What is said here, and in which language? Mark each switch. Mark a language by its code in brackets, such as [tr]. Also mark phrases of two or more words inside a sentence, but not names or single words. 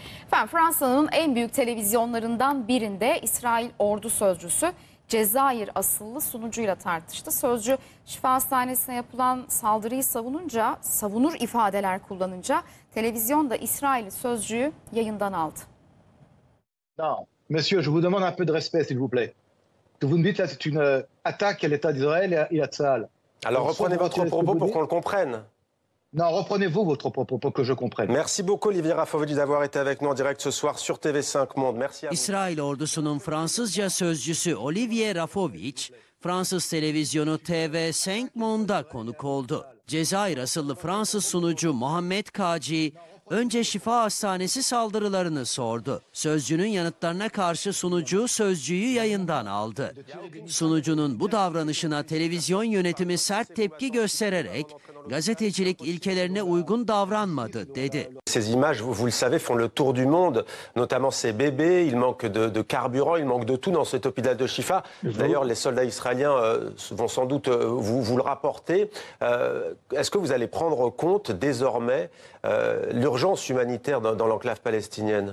[tr] Efendim, Fransa'nın en büyük televizyonlarından birinde İsrail ordu sözcüsü Cezayir asıllı sunucuyla tartıştı. Sözcü şifa hastanesine yapılan saldırıyı savunur ifadeler kullanınca televizyon da İsrail sözcüyü yayından aldı. [fr] Non, monsieur, je vous demande un peu de respect, s'il vous plaît. Ce que vous me dites là, c'est une attaque à l'État d'Israël et à Tsahal. Alors reprenez votre propos pour qu'on le comprenne. Non, reprenez-vous votre propos pour que je comprenne. Merci beaucoup Olivier Rafovic d'avoir été avec nous en direct ce soir sur TV5 Monde. Merci à vous. [tr] İsrail ordusunun Fransızca sözcüsü Olivier Rafovic, Fransız televizyonu TV5 Monde'a konuk oldu. Cezayir asıllı Fransız sunucu Mohamed Kaci, önce şifa hastanesi saldırılarını sordu. Sözcünün yanıtlarına karşı sunucu sözcüyü yayından aldı. Sunucunun bu davranışına televizyon yönetimi sert tepki göstererek gazetecilik ilkelerine uygun davranmadı dedi. [fr] Ces images, vous le savez, font le tour du monde, notamment ces bébés. Il manque de carburant, il manque de tout dans cet hôpital de Chifa. D'ailleurs, les soldats israéliens vont sans doute vous le rapporter. Est-ce que vous allez prendre compte désormais l'urgence humanitaire dans l'enclave palestinienne?